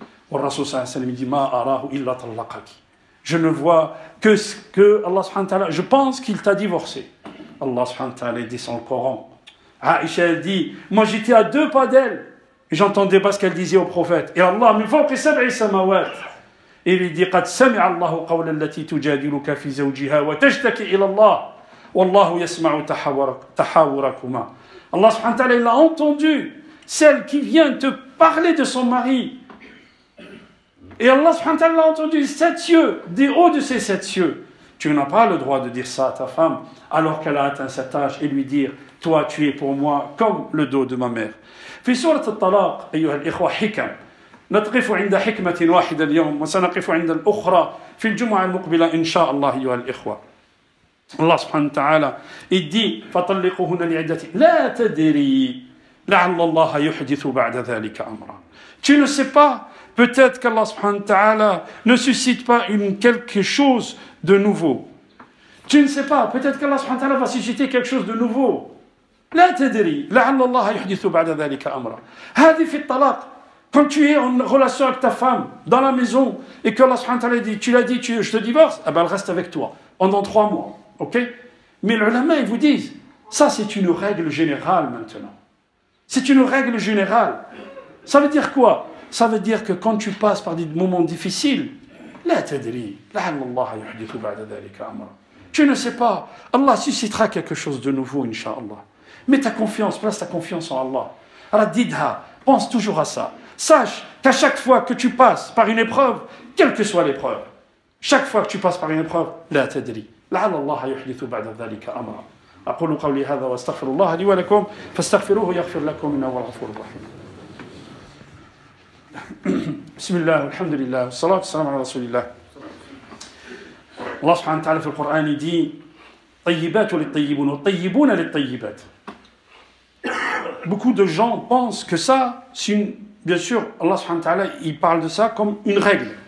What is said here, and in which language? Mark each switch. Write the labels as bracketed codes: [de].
[fr] Le Rasul sallallahu alayhi wa sallam dit [ar] ma arahu illa tallaqaki. [fr] Je ne vois que ce que Allah subhanahu wa ta'ala, je pense qu'il t'a divorcé. Allah subhanahu wa ta'ala dit dans le Coran. Aïcha elle dit, moi j'étais à 2 pas d'elle. Et j'entendais pas ce qu'elle disait au prophète. Et [ar] Allah, min fawqi sab'i samawat. [fr] Et il dit, [ar] قد سمع الله قول التي تجادلك في زوجها وتشتكي إلى الله والله يسمع تحاوركما. [fr] Allah subhanahu wa ta'ala, il a entendu celle qui vient te parler de son mari. Et Allah subhanahu wa ta'ala l'a entendu 7 cieux, des hauts de ces 7 cieux. Tu n'as pas le droit de dire ça à ta femme alors qu'elle a atteint cet âge et lui dire, toi tu es pour moi comme le dos de ma mère. [ar] في سورة الطلاق أيها الإخوة حكم نقف عند حكمة واحدة اليوم وسنقف عند الأخرى في الجمعة المقبلة إن شاء الله أيها الإخوة. الله سبحانه وتعالى [fr] il dit [ar] فطلقوهن لعدتهن لا تدري لعل الله يحدث بعد ذلك أمرا. [fr] Tu ne sais pas, peut-être qu'Allah subhanahu wa ta'ala ne suscite pas quelque chose de nouveau. Tu ne sais pas, peut-être qu'Allah subhanahu wa ta'ala va susciter quelque chose de nouveau. [ar] لا تدري لعل الله يحدث بعد ذلك أمرا. هذه في الطلاق. [fr] Quand tu es en relation avec ta femme dans la maison et que Allah subhanahu wa ta'ala dit, tu l'as dit, je te divorce, eh ben elle reste avec toi pendant 3 mois, ok? Mais les ulama ils vous disent, ça c'est une règle générale maintenant. C'est une règle générale. Ça veut dire quoi? Ça veut dire que quand tu passes par des moments difficiles, [ar] لا تدري لعل الله يحدث بعد ذلك أمرا. [fr] Tu ne sais pas, Allah suscitera quelque chose de nouveau, Inch'Allah. Mets ta confiance, place ta confiance en Allah. Alors didha, pense toujours à ça. Sache qu'à chaque fois que tu passes par une épreuve, quelle que soit l'épreuve, chaque fois que tu passes par une épreuve, [ar] لا تدري لعل الله يحدث بعد ذلك أمرا. أقول قولي هذا واستغفر الله لي ولكم فاستغفروه يغفر لكم إنه هو الغفور الرحيم. بسم الله والحمد لله والصلاة والسلام على رسول الله. الله سبحانه وتعالى في القرآن [fr] dit [ar] طيبات للطيبون والطيبون للطيبات. [fr] Beaucoup de gens pensent que ça, bien sûr, Allah subhanahu wa ta'ala, il parle de ça comme une règle.